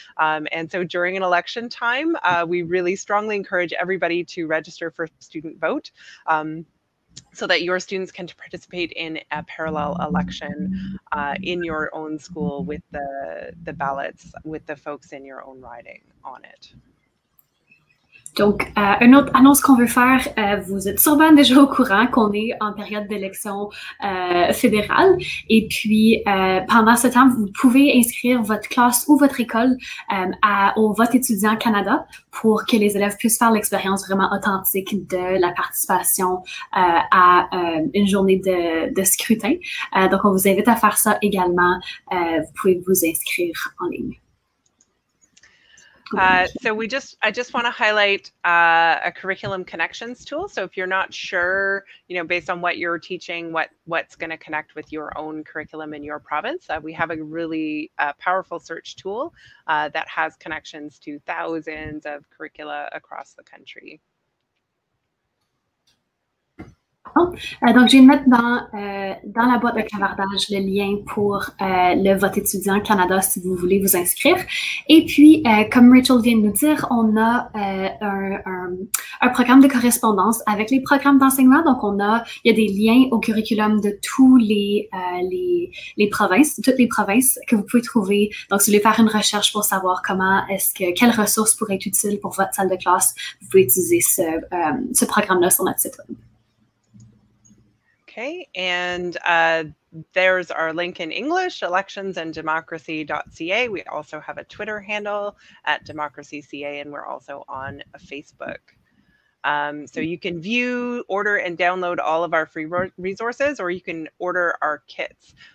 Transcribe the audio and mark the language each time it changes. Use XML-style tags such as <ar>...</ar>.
<en>And so during an election time, we really strongly encourage everybody to register for student vote so that your students can participate in a parallel election in your own school with the ballots, with the folks in your own riding on it.</en> <fr>Donc, une autre annonce qu'on veut faire, vous êtes sûrement déjà au courant qu'on est en période d'élection fédérale. Et puis, pendant ce temps, vous pouvez inscrire votre classe ou votre école au vote étudiant Canada pour que les élèves puissent faire l'expérience vraiment authentique de la participation à une journée de scrutin. Donc, on vous invite à faire ça également. Vous pouvez vous inscrire en ligne.</fr> <en>So I just want to highlight a curriculum connections tool. So if you're not sure, based on what you're teaching, what's going to connect with your own curriculum in your province, we have a really powerful search tool that has connections to thousands of curricula across the country.</en> <fr>Donc, je vais mettre dans la boîte de clavardage le lien pour le vote étudiant Canada si vous voulez vous inscrire. Et puis, comme Rachel vient de nous dire, on a un programme de correspondance avec les programmes d'enseignement. Donc, il y a des liens au curriculum de tous les provinces, toutes les provinces que vous pouvez trouver. Donc, si vous voulez faire une recherche pour savoir quelles ressources pourraient être utiles pour votre salle de classe, vous pouvez utiliser ce programme-là sur notre site web.</fr> <en>Okay, and there's our link in English, electionsanddemocracy.ca. We also have a Twitter handle at democracyca, and we're also on Facebook. So you can view, order, and download all of our free resources, or you can order our kits.</en>